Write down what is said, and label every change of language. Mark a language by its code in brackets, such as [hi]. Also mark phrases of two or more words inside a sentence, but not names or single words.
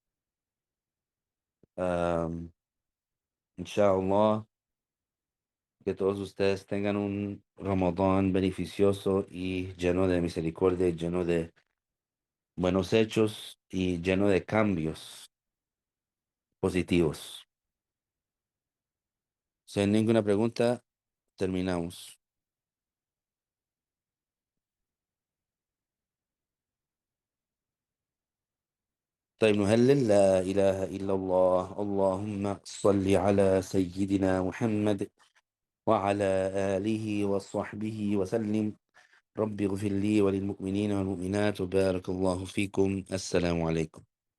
[es] Am, Inshallah, que todos ustedes tengan un Ramadán beneficioso y lleno de misericordia, y lleno de buenos hechos y lleno de cambios positivos. Si hay ninguna pregunta, terminamos. [ar] طيب نهلل لا إله إلا الله اللهم صل على سيدنا محمد وعلى آله وصحبه وسلم رب اغفر لي وللمؤمنين والمؤمنات وبارك الله فيكم السلام عليكم